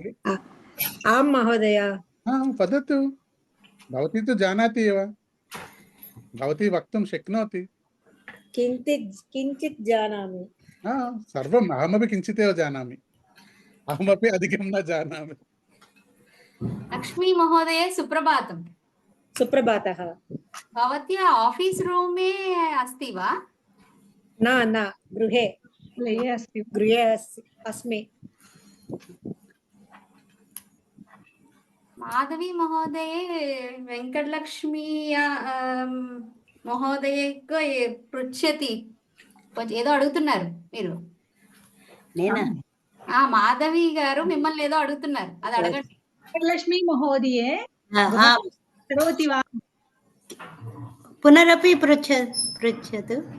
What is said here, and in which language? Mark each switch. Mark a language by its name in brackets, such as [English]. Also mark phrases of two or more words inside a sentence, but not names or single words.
[Sanskrit] మహోదయ పద్ధతు భవతి తు జానాతి ఏవ భవతి వక్తుం శక్నోతి. కించిత్ జానామి. సర్వం అహమపి కించితేవ జానామి, అహమపి అధికం న జానామి. लक्ष्मी महोदये सुप्रभातम्। सुप्रभातः। भवत्या आफीस् रूमे अस्ति वा? न गृहे गृहे अस्ति। अस्मि। माधवी महोदये वेङ्कटलक्ष्मी మహోదయ పృచ్ఛతి [Telugu] ఏదో అడుగుతున్నారు మీరు. నేనా? మాధవి గారు మిమ్మల్ని ఏదో అడుగుతున్నారు, అది అడగండి. [Sanskrit] లక్ష్మీ మహోదయే కరోతి వా? పునరపి పృచ్చతు.